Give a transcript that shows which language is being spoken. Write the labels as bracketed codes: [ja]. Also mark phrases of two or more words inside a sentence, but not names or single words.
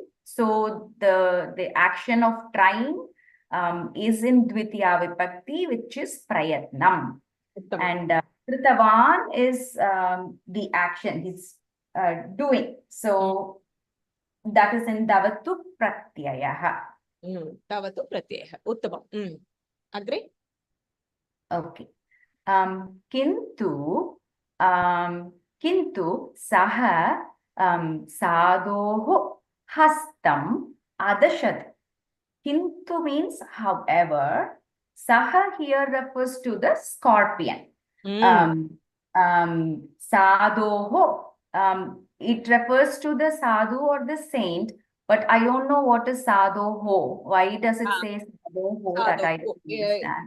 [en] So the action of trying is in [sa] Dvitiya Vibhakti, [en] which is prayatnam. And kritavan is the action he's doing. So that is in [sa] Tavatu Pratyayaha. Tavatu Pratyayaha. Uttamam. Agree? [en] Okay. [sa] Kintu saha sadoho hastam adashat. [en] Kintu means however. Saha here refers to the scorpion. [sa] Sadoho. [en] It refers to the sadhu or the saint, but I don't know what is sadoho. Why does it say sadoho? That I don't understand.